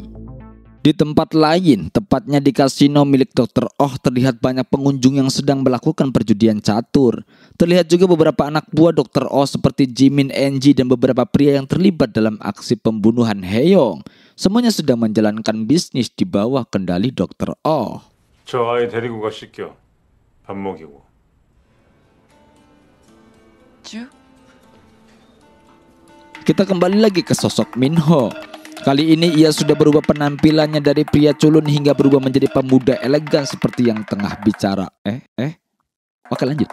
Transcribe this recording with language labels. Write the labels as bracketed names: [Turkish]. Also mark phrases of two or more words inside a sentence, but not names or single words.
[Indonesian] Di tempat lain, tepatnya di kasino milik Dr. Oh, terlihat banyak pengunjung yang sedang melakukan perjudian catur. Terlihat juga beberapa anak buah Dr. Oh seperti Jimin, Enji, dan beberapa pria yang terlibat dalam aksi pembunuhan Haeyong. Semuanya sedang menjalankan bisnis di bawah kendali Dr. Oh. [Korean] 저 아이 데리고 가 씻겨. 밥 먹이고. [Indonesian] Kita kembali lagi ke sosok Minho. Kali ini ia sudah berubah penampilannya dari pria culun hingga berubah menjadi pemuda elegan seperti yang tengah bicara. Oke, lanjut.